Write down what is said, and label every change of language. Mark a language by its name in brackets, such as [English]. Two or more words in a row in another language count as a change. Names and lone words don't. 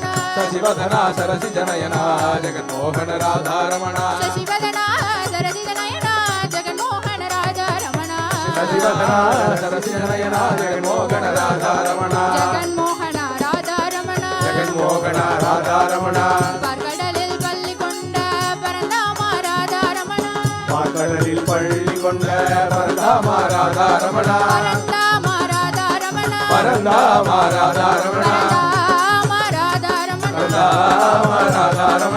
[Sanskrit] शशिवदना सरसिजनयना जगन्मोहन राधा रमण शशिवदना सरसिजनयना जगन्मोहन राधा रमण शशिवदना सरसिजनयना जगन्मोहन राधा रमण जगन्मोहन राधा रमण जगन्मोहन राधा रमण [Tamil] பார்க்கடலில் பள்ளி கொண்ட பரந்தாம ராதா ரமண பார்க்கடலில் பள்ளி கொண்ட பரந்தாம ராதா ரமண பரந்தாம ராதா ரமண பரந்தாம ராதா ரமண பரந்தாம ராதா ரமண பரந்தாம ராதா ரமண